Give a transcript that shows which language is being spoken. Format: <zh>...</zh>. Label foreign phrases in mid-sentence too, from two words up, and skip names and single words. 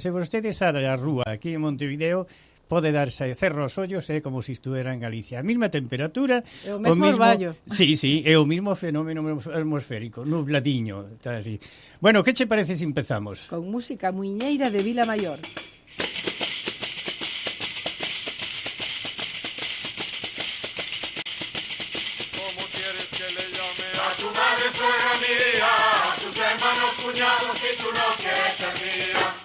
<gl>Se vostedes sale a rúa aquí en Montevideo, pode darse cerro os ollos, como se estuera en Galicia. A mesma temperatura, o mesmo orballo. Sí, é o mesmo fenómeno atmosférico, nubladiño, está así. Bueno, que che parece se empezamos? Con música muiñeira de Vila Maior.</gl> <es>¿Cómo quieres que le llame a tu madre, suegra mía, a tus hermanos, cuñados, si tú no quieres ser mía?</es>